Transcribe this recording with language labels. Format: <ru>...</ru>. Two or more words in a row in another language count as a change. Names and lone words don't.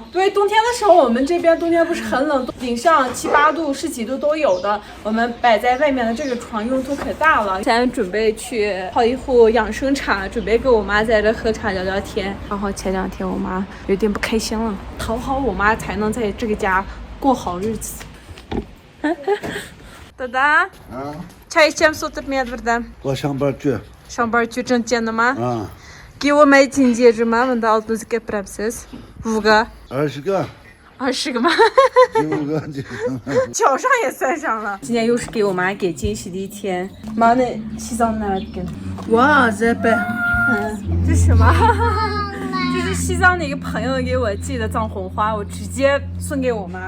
<zh>对，冬天的时候我们这边冬天不是很冷，顶上7、8度、10几度都有的。我们摆在外面的这个床用途可大了。现在准备去泡一壶养生茶，准备跟我妈在这喝茶聊聊天。然后前2天我妈有点不开心了，讨好我妈才能在这个家过好日子。</zh> <tr>Dada, çay içeceğim su tutmaya buradan.</tr> <zh>我上班去。上班去挣钱的吗？啊，给我买金戒指吗？问到</zh> <tr>altınızı yapar mısınız?</tr> <zh>5 个。 20个。 20个吗？ 9个就行了。脚上也算上了。今天又是给我妈给惊喜的一天。妈，那洗澡哪儿给？哇，这呗。这是什么？这是西藏的一个朋友给我寄的藏红花，我直接送给我妈。</zh>